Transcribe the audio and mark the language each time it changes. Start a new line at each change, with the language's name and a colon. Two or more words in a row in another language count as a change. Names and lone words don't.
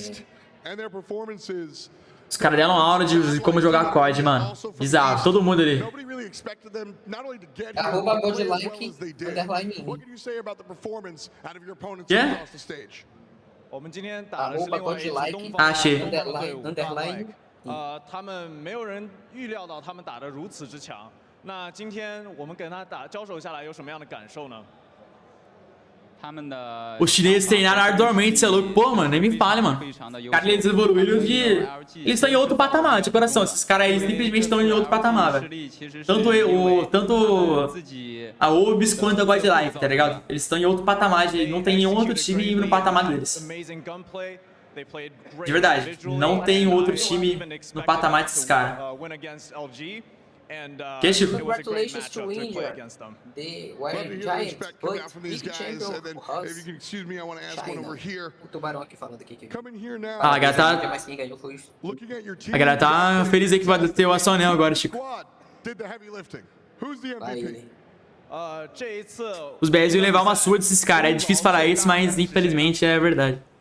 Portuguese: Os caras deram aula de como jogar COD, mano. Bizarro, todo mundo ali. Arroba Godlike, underline. Quê? Arroba Godlike, achei. underline.
Chinese: 他们没有人预料到他们打得如此之强。那今天我们跟他交手下来有什么样的感受呢？
Portuguese: Os chineses treinaram arduamente, você é louco? Pô, mano, nem me fale, mano. Cara, eles evoluíram de... Eles estão em outro patamar, de coração. Esses caras aí simplesmente estão em outro patamar, velho. Tanto a Obis quanto a God Life, tá ligado? Eles estão em outro patamar, não tem nenhum outro time no patamar deles. De verdade, não tem outro time no patamar desses caras. Que Chico?
English: Congratulations to India. They were giant, but big champion for us.
Portuguese: China. O tubarão aqui falando aqui. Ah, a galera tá feliz aí que vai ter o anel agora, Chico. Vai ele. Os BS iam levar uma surra desses caras. É difícil falar isso, mas infelizmente é verdade.